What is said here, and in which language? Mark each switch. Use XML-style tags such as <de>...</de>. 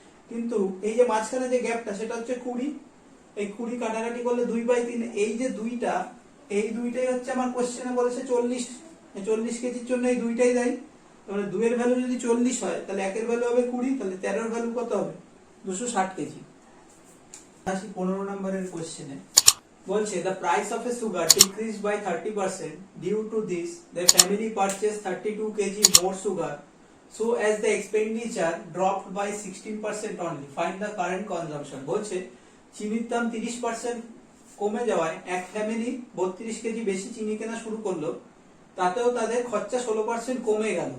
<bn>কিন্তু এই যে মাঝখানে যে গ্যাপটা সেটা হচ্ছে 20। এই 20 কাটাকাটি করলে 2/3। এই যে দুইটাই হচ্ছে আমার কোশ্চেনে বলেছে 40 কেজির জন্য এই দুইটাই দেয়। তাহলে 2 এর ভ্যালু যদি 40 হয় তাহলে 1 এর ভ্যালু হবে 20, তাহলে 13 এর ভ্যালু কত হবে? 260 কেজি। আসি 15 নম্বরের কোশ্চেনে। বলছে</bn> <en>the price of a sugar decreased by 30%. Due to this, the family purchased 32 kg more sugar, so as the expenditure dropped by 16% only. Find the current consumption.</en> <bn>বলছে চিনির দাম 30% কমে যাওয়ায় এক ফ্যামিলি 32 কেজি বেশি চিনি কেনা শুরু করলো, তাতেও তাদের খরচা 16% কমে গেল।</bn>